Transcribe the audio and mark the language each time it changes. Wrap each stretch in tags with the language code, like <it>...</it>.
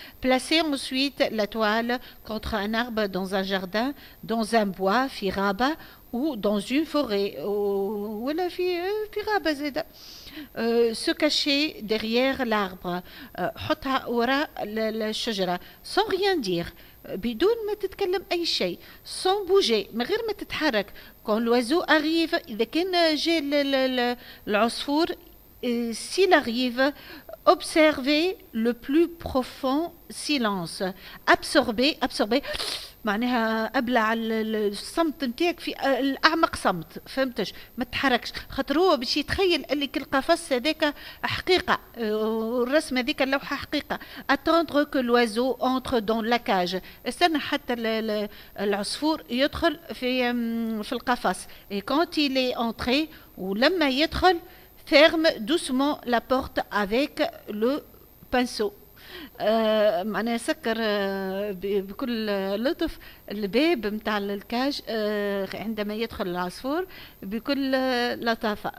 <fr>placer ensuite la toile contre un arbre dans un jardin، dans un bois،</fr> <ar>في غابة،</ar> <fr>ou dans une forêt،</fr> <ar>ولا في غابة زيادة.</ar> <fr>se cacher derrière l'arbre،</fr> <ar>حطها وراء الشجرة</ar> <fr>sans rien dire،</fr> <ar>بدون ما تتكلم أي شيء،</ar> <fr>sans bouger،</fr> <ar>من غير ما تتحرك.</ar> <fr>quand l'oiseau arrive،</fr> <ar>إذا كان جاء العصفور،</ar> <fr>s'il arrive، observer le plus profond silence،</fr> <ar>absorber معناها ابلع الصمت نتاعك في الاعمق صمت، فهمتش؟ ما تتحركش، خاطر هو باش يتخيل اللي كل قفص هذاك حقيقه، والرسم هذيك اللوحه حقيقه.</ar> <fr>attendre que l'oiseau entre dans la cage،</fr> <ar>استنى حتى العصفور يدخل في القفص.</ar> <fr>et quand il est entré،</fr> <ar>ولما يدخل</ar> <fr>ferme doucement la porte avec le pinceau،</fr> <ar>معناها سكر بكل لطف الباب متاع الكاج عندما يدخل العصفور بكل لطافة.</ar>